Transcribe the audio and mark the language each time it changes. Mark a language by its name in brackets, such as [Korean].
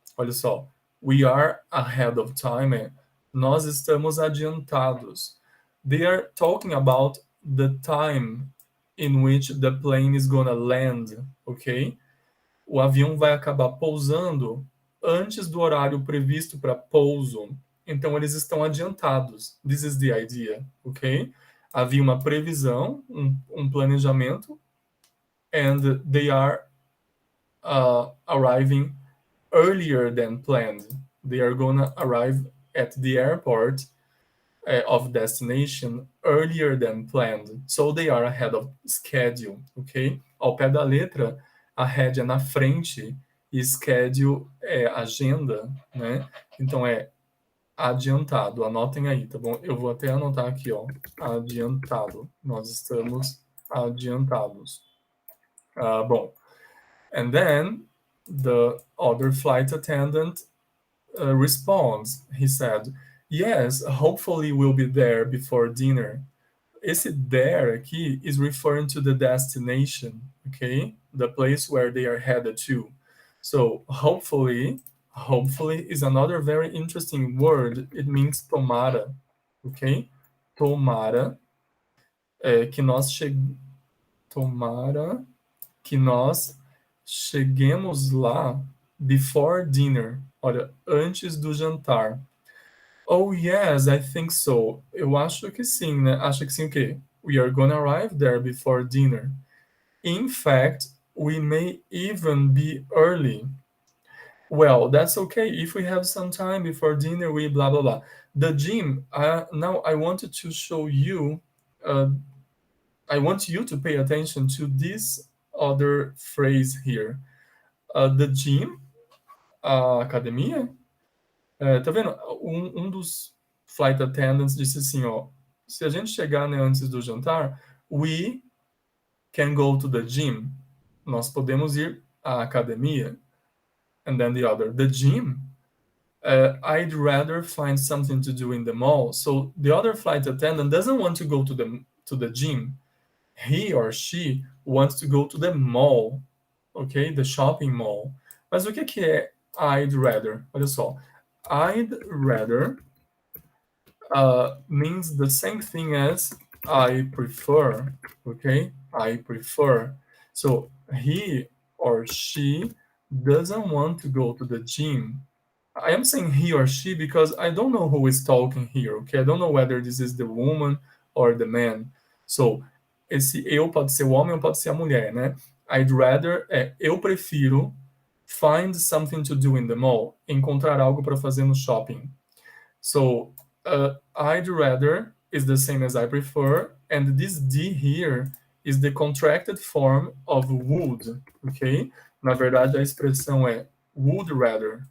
[Portuguese] Olha só, [English] we are ahead of time, [Portuguese] nós estamos adiantados. [English] They are talking about the time in which the plane is gonna land, ok? [Portuguese] O avião vai acabar pousando antes do horário previsto para pouso. então eles estão adiantados. [English] This is the idea, ok? [Portuguese] Havia uma previsão, um planejamento, [English] and they are arriving earlier than planned. They are gonna arrive at the airport of destination earlier than planned. So they are ahead of schedule, ok? [Portuguese] Ao pé da letra, ahead é na frente e schedule é agenda, né? Então é adiantado. Anotem aí, tá bom? Eu vou até anotar aqui, ó. Adiantado. Nós estamos adiantados. [English] Bom. And then the other flight attendant responds. He said, yes, hopefully we'll be there before dinner. Esse there aqui is referring to the destination, okay? The place where they are headed to. So hopefully is another very interesting word. It means tomara, okay? [Portuguese] Tomara que nós tomara que nós cheguemos lá [English] before dinner. [Portuguese] Olha, antes do jantar. [English] Oh, yes, I think so. [Portuguese] Eu acho que sim, né? Acho que sim o quê? [English] We are gonna arrive there before dinner. In fact, we may even be early. Well, that's okay. If we have some time before dinner, we blah, blah, blah. The gym, now I wanted to show you, I want you to pay attention to this other phrase here. [Portuguese] The gym, a academia, tá vendo? Um dos flight attendants disse assim, ó, se a gente chegar, né, antes do jantar, [English] we can go to the gym. [Portuguese] Nós podemos ir à academia. [English] And then the other, the gym, I'd rather find something to do in the mall. So the other flight attendant doesn't want to go to the gym. He or she wants to go to the mall, ok? The shopping mall. [Portuguese] Mas o que é I'd rather? Olha só. [English] I'd rather means the same thing as I prefer, okay? I prefer. So he or she doesn't want to go to the gym. I am saying he or she because I don't know who is talking here, okay? I don't know whether this is the woman or the man. [Portuguese] So, esse eu pode ser o homem ou pode ser a mulher, né? [English] I'd rather [Portuguese] eu prefiro [English] find something to do in the mall, [Portuguese] encontrar algo para fazer no shopping. [English] So, I'd rather is the same as I prefer, and this D here is the contracted form of would, ok? [Portuguese] Na verdade, a expressão é would rather.